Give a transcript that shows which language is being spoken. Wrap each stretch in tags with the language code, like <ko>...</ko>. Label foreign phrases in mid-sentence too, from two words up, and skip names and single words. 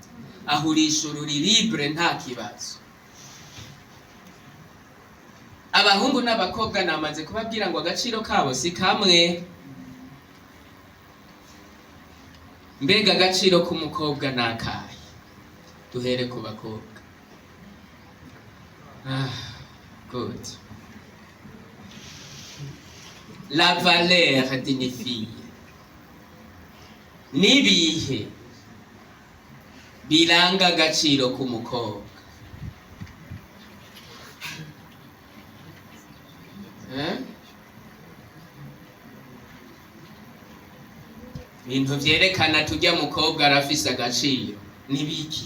<rn>Aho urishura uri libre nta kibazo. Abahungu n'abakobwa namaze kubabwira ngo agaciro kabo si kamwe. mbega agaciro k'umukobwa nakahe? Duhere ku bakobwa.</rn> <en>Good.</en> <fr>La valeur d'une fille.</fr> <rn>Nibihe biranga agaciro k'umukobwa? Ibintu vyerekana tujya mukobwa arafise agaciro nibiki?</rn>